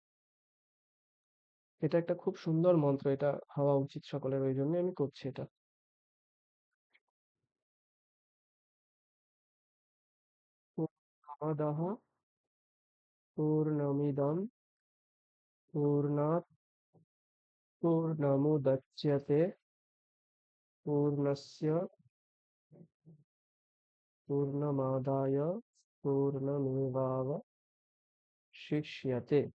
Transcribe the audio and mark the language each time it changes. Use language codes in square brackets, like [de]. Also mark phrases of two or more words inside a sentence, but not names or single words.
[bn] এটা একটা খুব সুন্দর মন্ত্র, এটা হওয়া উচিত সকলের, ওই জন্য আমি করছি এটা। [sa] পূর্ণমাদাহ পূর্ণমিদম পূর্ণাৎ পূর্ণমুদচ্যতে পূর্ণস্য পূর্ণমাদায় পূর্ণমেবাবশিষ্যতে।